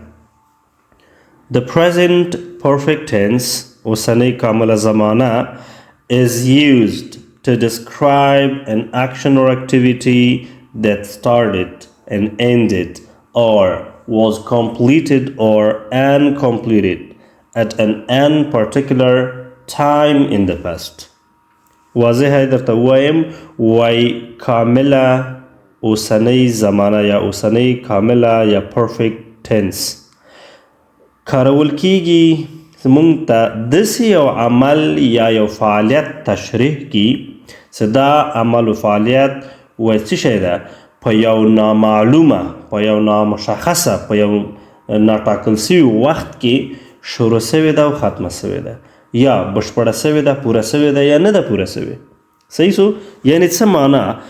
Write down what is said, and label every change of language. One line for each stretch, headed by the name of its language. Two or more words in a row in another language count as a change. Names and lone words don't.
English: The present perfect tense
Pashto: اوسنی کامله زمانه
English: is used to describe an action or activity that started and ended or was completed or uncompleted at an particular time in the past.
Pashto: واضح درته وایم وای کامله اوسنی زمانه یا اوسنی کامله یا
English: perfect tense
Pashto: کارول کیږي موږ ته داسې یو عمل یا یو فعالیت تشریح کی چې دا عمل و فعالیت وایي څه شی ده په یو نامعلومه په یو نامشخصه په یو ناټاکل سوي وخت کې شروع سوې ده او ختمه سوې ده یا بشپړه سوې ده پوره سوې ده یا نه ده پوره سوې صحیح سو یعنی څه معنا